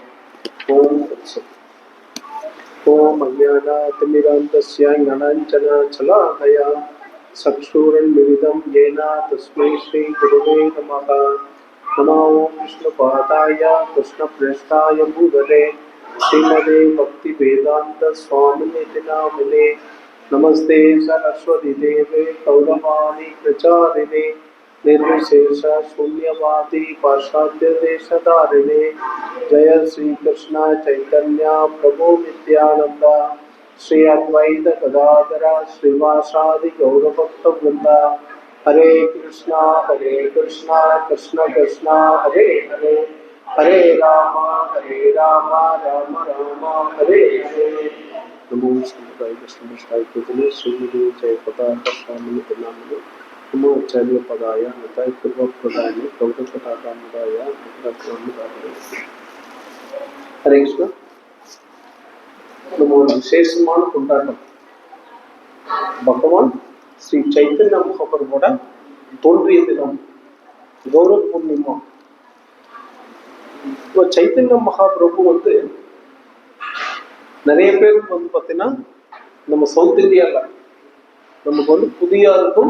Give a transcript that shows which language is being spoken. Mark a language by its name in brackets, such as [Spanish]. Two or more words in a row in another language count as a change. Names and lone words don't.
[Sanskrit] ओम् ओम् अज्ञानतिमिरान्धस्य ज्ञानाञ्जनशलाकया चक्षुरुन्मीलितम् येन तस्मै श्री गुरवे नमः. नमो विष्णुपादाय कृष्णप्रेष्ठाय भूतले श्रीमते भक्ति वेदान्त स्वामिन्निति नामिने. नमस्ते सारस्वते देवे गौरवाणी प्रचारिणे निर्विशेष शून्यवादी पाश्चात्य देशधारिणे. जय श्री कृष्ण चैतन्य प्रभु नित्यानंद श्री अद्वैत गदाधर श्रीवासादि गौरभक्त वृंद. हरे कृष्णा कृष्ण कृष्ण हरे हरे, हरे राम राम हरे हरे. नमो श्रीमते विष्णुसाय कृष्ण श्रीमते जय पताका स्वामी नामने. नमो आचार्य पदाय नताय पूर्व प्रदाय गौरवपताकामुदाय. हरे कृष्ण. [Tamil] நம்ம ஒரு விசேஷமான கொண்டாட்டம். பகவான் ஸ்ரீ சைத்தன்ய மகாபிரபுவோட தோன்றிய தினம் கௌரவ பூர்ணிமா. இப்போ சைத்தன்ய மகாபிரபு நிறைய பேருக்கு பார்த்தீங்கன்னா நம்ம சவுத் இந்தியாவில் நமக்கு புதியா இருக்கும்.